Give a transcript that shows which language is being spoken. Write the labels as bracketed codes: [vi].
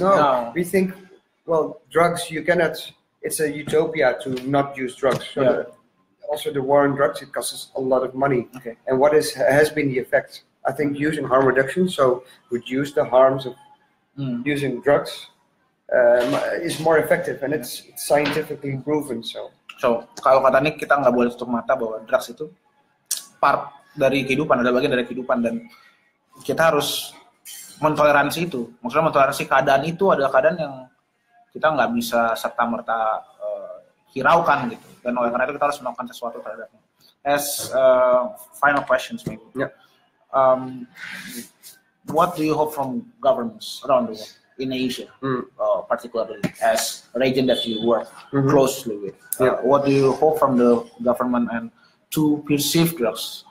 [en] No, we think, well, drugs, you cannot. It's a utopia to not use drugs. So also the war on drugs, it costs us a lot of money. Okay. And what has been the effect? I think using harm reduction, so reduce the harms of using drugs. Is more effective and it's scientifically proven. So [id] kalau kata Nick, kita nggak boleh tutup mata bahwa drugs itu part dari kehidupan, ada bagian dari kehidupan, dan kita harus mentoleransi itu. Maksudnya mentoleransi keadaan itu adalah keadaan yang kita nggak bisa serta-merta hiraukan gitu. Dan oleh karena itu kita harus melakukan sesuatu terhadapnya. [en] As final questions maybe. What do you hope from governments around the world? In Asia, particularly as a region that you work closely with, what do you hope from the government and to perceive drugs?